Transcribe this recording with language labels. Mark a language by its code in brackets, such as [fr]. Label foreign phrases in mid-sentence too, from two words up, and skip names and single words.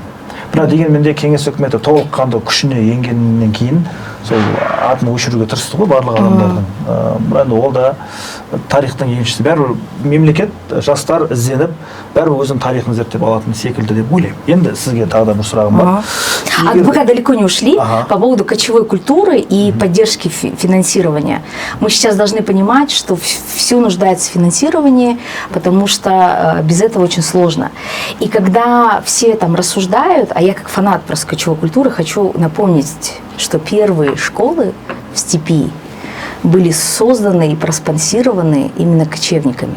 [kk] Бірақ дегенмен де кеңес үкіметі толыққанды күшіне енгеннен кейін сол атын өшіруге тырысты ғой барлық адамдардың. Бірақ ол да тарихтың еншісі. Бәрібір мемлекет, жастар ізденіп, бәрібір өзінің тарихын зерттеп алатын секілді деп ойлаймын. Енді сізге тағы да бір сұрағым бар. [ru] Пока далеко не ушли, по поводу кочевой культуры и поддержки финансирования. Мы сейчас должны понимать, что все нуждается в финансировании, потому что без этого очень сложно. И когда все там рассуждают, а я как фанат просто кочевой культуры хочу напомнить, что первые школы в степи были созданы и проспонсированы именно кочевниками.